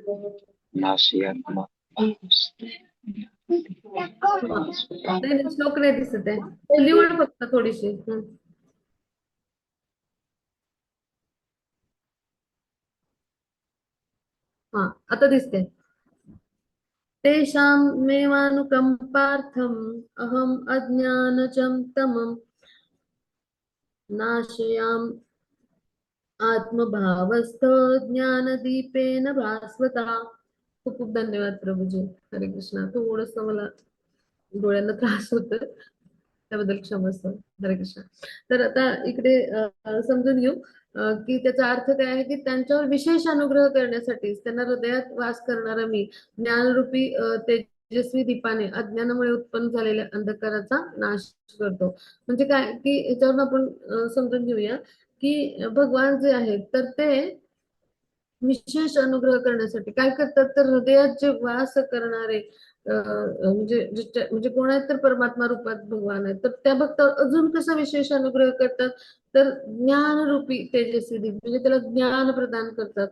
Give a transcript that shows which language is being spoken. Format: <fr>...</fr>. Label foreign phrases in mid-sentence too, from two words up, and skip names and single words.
<sa>नास्यात्मा</sa> <mr>हा. नाही नाही, श्लोक नाही दिसत आहे, लिहून फक्त थोडीशी. हा आता दिसते.</mr> <sa>तेषां मेवानुकम्पार्थम् अहम् अज्ञानचं तमं नाशयामि आत्मभावस्थ ज्ञानदीपेन भास्वता.</sa> <mr>खूप खूप धन्यवाद प्रभूजी. हरे कृष्णा. थोडस मला डोळ्यांना त्रास होत, त्याबद्दल क्षमस्व. हरे कृष्णा. तर आता इकडे समजून घेऊ की त्याचा अर्थ काय आहे, की त्यांच्यावर विशेष अनुग्रह करण्यासाठी त्यांना हृदयात वास करणारा मी ज्ञानरूपी तेजस्वी दीपाने अज्ञानामुळे उत्पन्न झालेल्या अंधकाराचा नाश करतो. म्हणजे काय, की याच्यावरून आपण समजून घेऊया की भगवान जे आहेत तर ते विशेष अनुग्रह करण्यासाठी काय करतात, तर हृदयात जे वास करणारे म्हणजे कोण आहेत, तर परमात्मा रूपात भगवान आहेत, तर त्या भक्तावर अजून कसा विशेष अनुग्रह करतात, तर ज्ञानरूपी तेजस्वी दीप, म्हणजे त्याला ज्ञान प्रदान करतात.</mr>